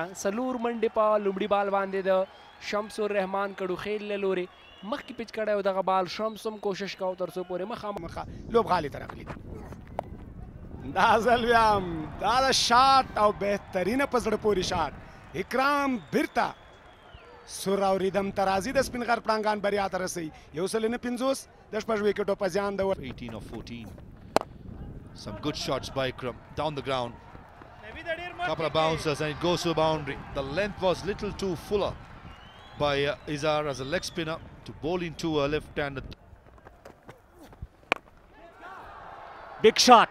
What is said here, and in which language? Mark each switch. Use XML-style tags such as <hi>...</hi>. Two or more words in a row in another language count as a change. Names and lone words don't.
<ps>4 منډې په لومړي بال باندې د شمس الرحمان کډو خیل له لورې مخکې پیچ کړی او دغه بال شمس هم کوشش کوو تر څو پورې مخامخ لوبغالي ته راغلی. دا ځل بیا هم دا د شاټ او بهترینه په زړه پورې شاټ اکرام بیرته سور او ریدم ترازی د سپین غر پړانګان بریا ته رسوي. 150 د 6 وکټو په زیان د</ps> <en>18 or 14. Some good shots by Ikram down the ground. Couple of bouncers and it goes to a boundary. The length was little too fuller by Izar as a leg spinner to bowl into a left-handed. Big shot.</en>